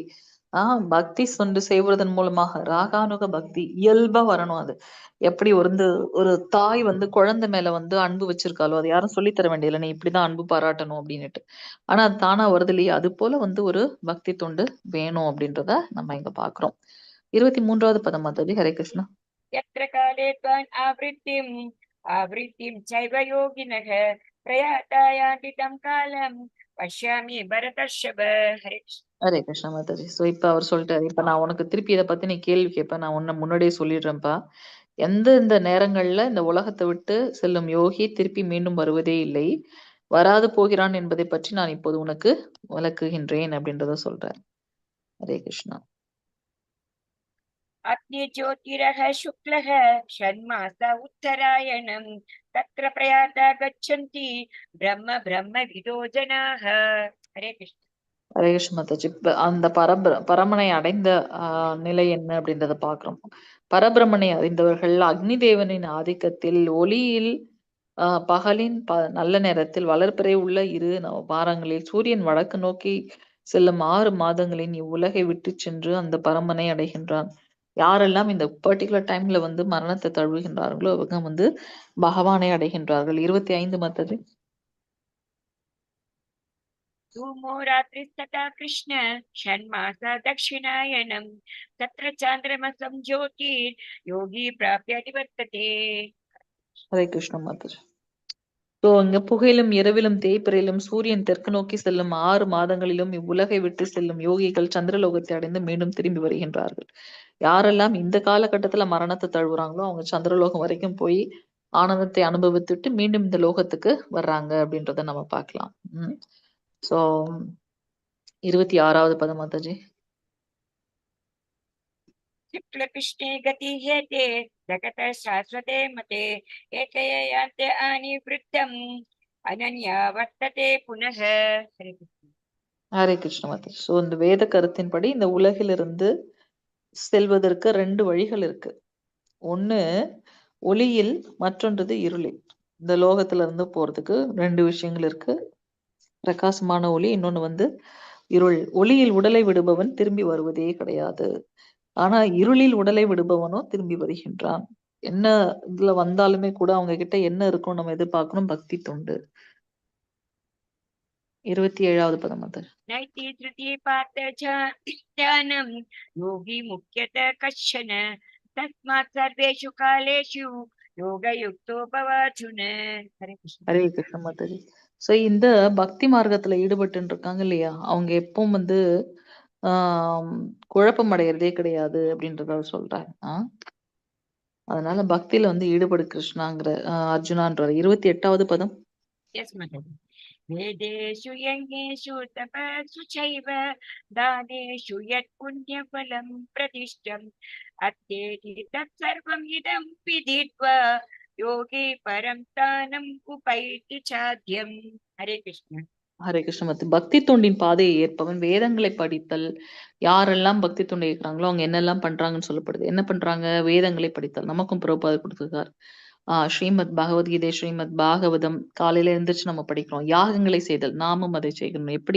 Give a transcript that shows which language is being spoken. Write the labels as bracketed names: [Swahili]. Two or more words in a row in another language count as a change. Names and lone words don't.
[Tamil] பக்தி தொண்டு செய்வதன் மூலமாக ராகானுக பக்தி இயல்பா வரணும் அது. எப்படி ஒரு தாய் வந்து குழந்தை மேல வந்து அன்பு வச்சிருக்காளோ, அது யாரும் சொல்லி தர வேண்டியதில்ல. நீ இப்படிதான் அன்பு பாராட்டணும் அப்படின்னுட்டு. ஆனா அது தானா வருது இல்லையா? அது போல வந்து ஒரு பக்தி தொண்டு வேணும் அப்படின்றத நம்ம இங்க பார்க்கிறோம். 23வது பதம் மாதாஜி. ஹரே கிருஷ்ணா. [Sanskrit] यत्र काले त्वान् आवृत्तिं चैव योगिनः प्रयाता यान्ति तं कालं पश्यामि भरतर्षभ. हरे कृष्ण. [Tamil] ஹரே கிருஷ்ணா மாதாஜி. ஸோ இப்ப அவர் சொல்லிட்டாரு. இப்ப நான் உனக்கு திருப்பி இதை பத்தி நீ கேள்வி கேட்ப. நான் உன்னை முன்னாடியே சொல்லிடுறேன்ப்பா. எந்தெந்த நேரங்கள்ல இந்த உலகத்தை விட்டு செல்லும் யோகி திருப்பி மீண்டும் வருவதே இல்லை. வராது போகிறான் என்பதை பற்றி நான் இப்போது உனக்கு விளக்குகின்றேன் அப்படின்றத சொல்றார். ஹரே கிருஷ்ணா. [Sanskrit] अग्निज्योतिरः शुक्लः षण्मास उत्तरायणं तत्र प्रयाता गच्छन्ति ब्रह्मविदो जनाः। हरे कृष्ण। [Tamil] ஹரே கிருஷ்ண மாதாஜி. இப்ப அந்த பரமனை அடைந்த நிலை என்ன அப்படின்றத பாக்குறோம். பரபிரமனை அறிந்தவர்கள் அக்னி தேவனின் ஆதிக்கத்தில் ஒளியில் பகலின் நல்ல நேரத்தில் வளர்பிறை உள்ள இரு வாரங்களில் சூரியன் வடக்கு நோக்கி செல்லும் 6 மாதங்களின் இவ்வுலகை விட்டு சென்று அந்த பரமனை அடைகின்றான். யாரெல்லாம் இந்த [English] particular time [Tamil] வந்து மரணத்தை தழுவுகின்றார்களோ அவங்க வந்து பகவானை அடைகின்றார்கள். 25 மத்தது. [Sanskrit] धूमो रात्रिस्तथा कृष्ण षण्मास दक्षिणायनं तत्र चान्द्रमसं ज्योतिर् योगी प्राप्य निवर्तते। [Tamil] ஹரே கிருஷ்ண மாதாஜி. ஸோ இங்க புகையிலும் இரவிலும் தேய்பிறையிலும் சூரியன் தெற்கு நோக்கி செல்லும் 6 மாதங்களிலும் இவ்வுலகை விட்டு செல்லும் யோகிகள் சந்திரலோகத்தை அடைந்து மீண்டும் திரும்பி வருகின்றார்கள். யாரெல்லாம் இந்த காலகட்டத்துல மரணத்தை தழுவுறாங்களோ அவங்க சந்திரலோகம் வரைக்கும் போய் ஆனந்தத்தை அனுபவித்துட்டு மீண்டும் இந்த லோகத்துக்கு வர்றாங்க அப்படின்றத நம்ம பார்க்கலாம். ஸோ 26வது பதம் மாதாஜி. [Sanskrit] शुक्लकृष्णे गति हेते जगत शाश्वते मते एकयान्ते आनिवृत्तम् अनन्या वर्तते पुनः। [Tamil] ஹரே கிருஷ்ண மாதாஜி. ஸோ இந்த வேத கருத்தின்படி இந்த உலகிலிருந்து செல்வதற்கு 2 வழிகள் இருக்கு. ஒண்ணு ஒளியில், மற்றொன்றது இருளில். இந்த லோகத்துல இருந்து போறதுக்கு 2 விஷயங்கள் இருக்கு. பிரகாசமான ஒளி, இன்னொன்னு வந்து இருள். ஒளியில் உடலை விடுபவன் திரும்பி வருவதே கிடையாது. ஆனா இருளில் உடலை விடுபவனோ திரும்பி வருகின்றான். என்ன இதுல வந்தாலுமே கூட அவங்க கிட்ட என்ன இருக்கும் நம்ம எதிர்பார்க்கணும்? பக்தி தொண்டு. 27வது பதம் அது. [Sanskrit] नैति तृतीये पार्थ ध्यानं योगी मुख्यतः कश्चन तस्मात् सर्वेषु कालेषु योगयुक्तो भवार्जुन। हरे कृष्ण. [Tamil] ஹரே கிருஷ்ண மாதாஜி. சோ இந்த பக்தி மார்க்கத்துல ஈடுபட்டு இருக்காங்க இல்லையா, அவங்க எப்பவும் வந்து குழப்பம் அடைகிறதே கிடையாது அப்படின்றத சொல்றாங்க. அதனால பக்தியில வந்து ஈடுபடு கிருஷ்ணாங்கிற அர்ஜுனான்றார். 28வது பதம். [English] Yes, madam. [Sanskrit] वेदेषु यज्ञेषु तपस्सु चैव दानेषु यत् पुण्यफलं प्रतिष्ठम् अत्येति तत्सर्वम् इदं विदित्वा योगी परं स्थानम् उपैति चाद्यम्। हरे कृष्ण. [Tamil] ஹரே கிருஷ்ண. பக்தி தொண்டின் பாதையை ஏற்பவன் வேதங்களை படித்தல். யாரெல்லாம் பக்தி தொண்டை இருக்கிறாங்களோ அவங்க என்னெல்லாம் பண்றாங்கன்னு சொல்லப்படுது. என்ன பண்றாங்க? வேதங்களை படித்தல். நமக்கும் பிரபுபாதர் கொடுத்திருக்கார். ஸ்ரீமத் பகவத்கீதை, ஸ்ரீமத் பாகவதம் காலையில எழுந்திரிச்சு நம்ம படிக்கிறோம். யாகங்களை செய்தல், நாமும் அதை செய்யணும். எப்படி?